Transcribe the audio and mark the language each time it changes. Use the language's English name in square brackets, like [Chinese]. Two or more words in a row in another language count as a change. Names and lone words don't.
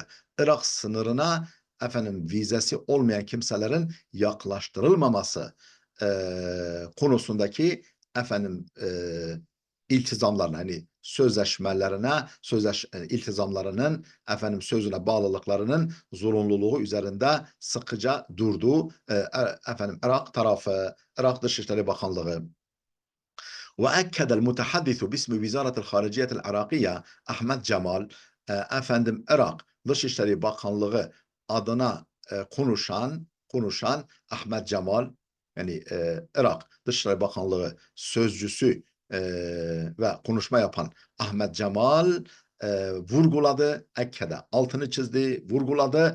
[Turkish] Irak sınırına efendim vizesi olmayan kimselerin yaklaştırılmaması konusundaki efendim iltizamlarına, hani sözleşmelerine, iltizamlarının efendim sözüne bağlılıklarının zorunluluğu üzerinde sıkıca durduğu efendim Irak tarafı, Irak Dışişleri Bakanlığı. [Arabic] وأكد المتحدث باسم وزارة الخارجية العراقية [Turkish] Ahmet Cemal, efendim Irak Dışişleri Bakanlığı adına konuşan Ahmet Cemal, yani Irak Dışişleri Bakanlığı sözcüsü ve konuşma yapan Ahmet Cemal vurguladı, ekkede, altını çizdi, vurguladı.